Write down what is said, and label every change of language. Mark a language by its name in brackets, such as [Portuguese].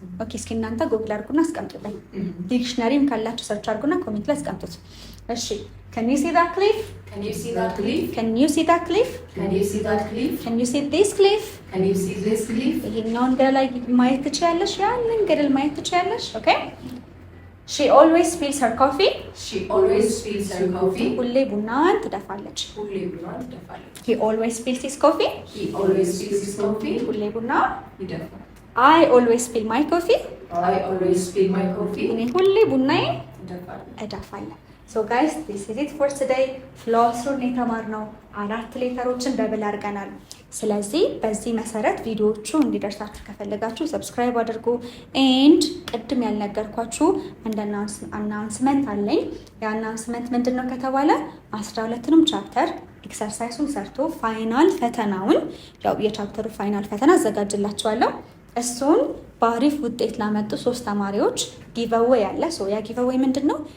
[Amharic] ኦኬ እስኪ እናንተ ጎግል አድርጉና አስቀምጡልኝ። ዲክሽነሪም ካላችሁ ሰርች አድርጉና ኮሜንት ላይ አስቀምጡት። እሺ [English] can you see that cliff? Can you see that cliff? Can you see that cliff? Can you see that cliff? Can you see this cliff? Can you see this cliff? [Amharic] ይሄኛውን ገደል ማየት ትችያለሽ፣ ያንን ገደል ማየት ትችያለሽ። ኦኬ [English] she always spills her coffee. She always spills her coffee. [Amharic] ሁሌ ቡናዋን ትደፋለች። ሁሌ ቡናዋን ትደፋለች። [English] he always spills his coffee. He always spills his coffee. [Amharic] ሁሌ ቡናዋን ይደፋል። [English] I always spill my coffee. I always spill my coffee. [Amharic] እኔ ሁሌ ቡናዬን ይደፋል። እደፋለሁ። [English] So guys, this is it for today. [Amharic] ፍሎስሩን የተማርነው 4 ሌተሮችን ደብል አድርገናል። ስለዚህ በዚህ መሰረት ቪዲዮዎቹ እንዲደርሳችሁ ከፈለጋችሁ ሰብስክራይብ አድርጉ። ኤንድ ቅድም ያልነገርኳችሁ አንድ አናውንስመንት አለኝ። የአናውንስመንት ምንድን ነው ከተባለ 12ንም ቻፕተር ኤክሰርሳይሱን ሰርቶ ፋይናል ፈተናውን ያው የቻፕተሩ ፋይናል ፈተና አዘጋጅላችኋለሁ። እሱን በአሪፍ ውጤት ላመጡ 3 ተማሪዎች ጊቨዌይ አለ። ሶ ያ ጊቨዌይ ምንድን ነው?